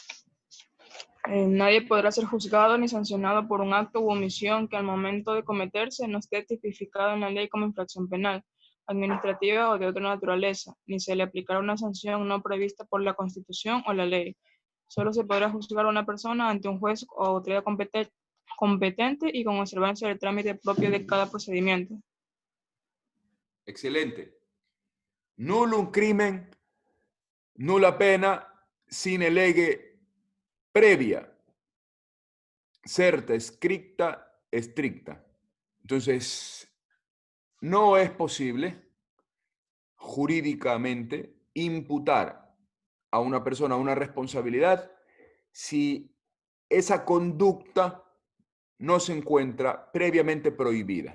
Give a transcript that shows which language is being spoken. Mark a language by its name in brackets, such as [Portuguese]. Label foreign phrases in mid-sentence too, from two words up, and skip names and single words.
[Spanish] Nadie podrá ser juzgado ni sancionado por un acto u omisión que al momento de cometerse no esté tipificado en la ley como infracción penal, administrativa o de otra naturaleza, ni se le aplicará una sanción no prevista por la Constitución o la ley. Solo se podrá juzgar a una persona ante un juez o autoridad competente y con observancia del trámite propio de cada procedimiento. Excelente. [Latin] Nullum crimen, nulla pena, sine lege previa, certa, stricta. [Spanish] Entonces, no es posible jurídicamente imputar a una persona una responsabilidad si esa conducta no se encuentra previamente prohibida.